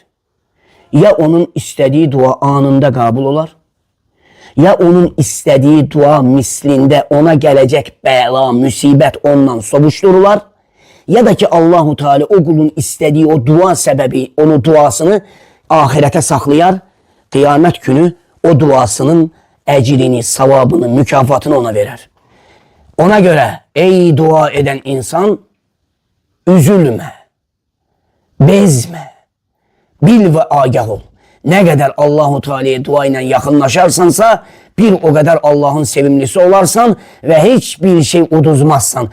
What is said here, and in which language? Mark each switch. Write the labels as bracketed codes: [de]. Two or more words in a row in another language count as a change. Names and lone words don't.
[az] Ya onun istədiyi dua anında qəbul olar, ya onun istədiyi dua mislində ona gələcək bəla, müsibət ondan sovuşdurular, ya da ki Allah-u Teala o qulun istədiyi o dua səbəbi, onun duasını ahirətə saxlayar, qiyamət günü o duasının əcrini, savabını, mükafatını ona verər. [tr] Ona görə ey dua eden insan, üzülme, bezme, bil ve agah ol. Ne kadar Allahu Teala'ya dua ile yakınlaşarsansa bir o kadar Allah'ın sevimlisi olarsan ve hiçbir şey uduzmazsan.